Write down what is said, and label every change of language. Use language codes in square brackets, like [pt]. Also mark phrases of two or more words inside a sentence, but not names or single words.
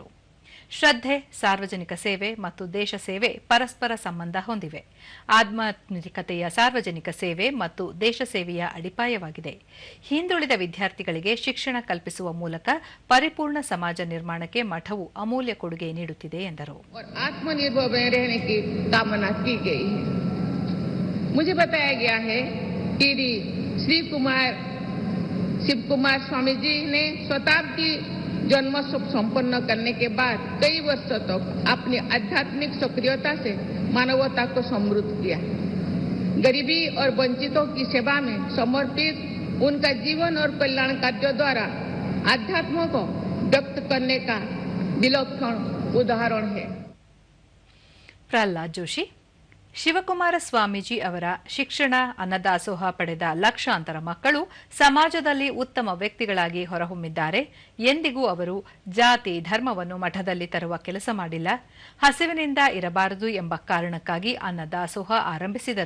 [kn] ಶ್ರದ್ಧೆ, ಸಾರ್ವಜನಿಕ ಸೇವೆ ಮತ್ತು ದೇಶ ಸೇವೆ ಪರಸ್ಪರ ಸಂಬಂಧ ಹೊಂದಿವೆ. ಆಧ್ಯಾತ್ಮಿಕತೆಯ ಸಾರ್ವಜನಿಕ ಸೇವೆ ಮತ್ತು ದೇಶ ಸೇವೆಯ ಅಡಿಪಾಯವಾಗಿದೆ. ಹಿಂದುಳಿದ ವಿದ್ಯಾರ್ಥಿಗಳಿಗೆ ಶಿಕ್ಷಣ ಕಲ್ಪಿಸುವ ಮೂಲಕ ಪರಿಪೂರ್ಣ ಸಮಾಜ ನಿರ್ಮಾಣಕ್ಕೆ ಮಠವು ಅಮೂಲ್ಯ ಕೊಡುಗೆ ನೀಡುತ್ತಿದೆ ಎಂದರು. [hi] शिवकुमार स्वामी जी ने शताब्दी जन्मोत्सव संपन्न करने के बाद कई वर्षों तक अपनी आध्यात्मिक सक्रियता से मानवता को समृद्ध किया. गरीबी और वंचितों की सेवा में समर्पित उनका जीवन और कल्याण कार्यों द्वारा आध्यात्म को व्यक्त करने का विलक्षण उदाहरण है. प्रहलाद जोशी, [kn] ಶಿವಕುಮಾರ ಸ್ವಾಮೀಜಿ ಅವರ ಶಿಕ್ಷಣ, ಅನ್ನದಾಸೋಹ ಪಡೆದ ಲಕ್ಷಾಂತರ ಮಕ್ಕಳು ಸಮಾಜದಲ್ಲಿ ಉತ್ತಮ ವ್ಯಕ್ತಿಗಳಾಗಿ ಹೊರಹೊಮ್ಮಿದ್ದಾರೆ. ಎಂದಿಗೂ ಅವರು ಜಾತಿ, ಧರ್ಮವನ್ನು ಮಠದಲ್ಲಿ ತರುವ ಕೆಲಸ ಮಾಡಿಲ್ಲ. ಹಸಿವಿನಿಂದ ಇರಬಾರದು ಎಂಬ ಕಾರಣಕ್ಕಾಗಿ ಅನ್ನದಾಸೋಹ ಆರಂಭಿಸಿದರು.